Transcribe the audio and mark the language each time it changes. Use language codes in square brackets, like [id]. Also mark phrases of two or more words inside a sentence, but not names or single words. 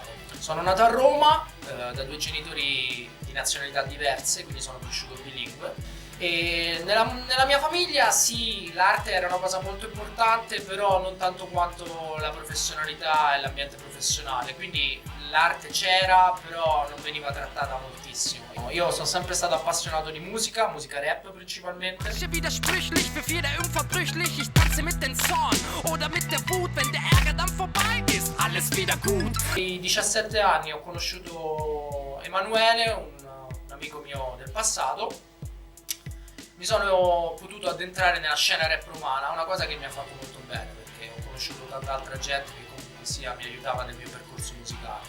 [it] Sono nato a Roma da due genitori di nazionalità diverse, quindi sono cresciuto bilingue, e nella mia famiglia sì, l'arte era una cosa molto importante, però non tanto quanto la professionalità e l'ambiente professionale, quindi l'arte c'era, però non veniva trattata moltissimo. Io sono sempre stato appassionato di musica rap principalmente. [de] Widersprüchlich, für viele unverbrüchlich. Ich tanze mit den Zorn oder mit der Wut, wenn der Ärger dann vorbei ist, alles wieder gut. [it] Ai 17 anni ho conosciuto Emanuele, un amico mio del passato. Mi sono potuto addentrare nella scena rap romana, una cosa che mi ha fatto molto bene, perché ho conosciuto tanta altra gente che comunque sia mi aiutava nel mio percorso musicale.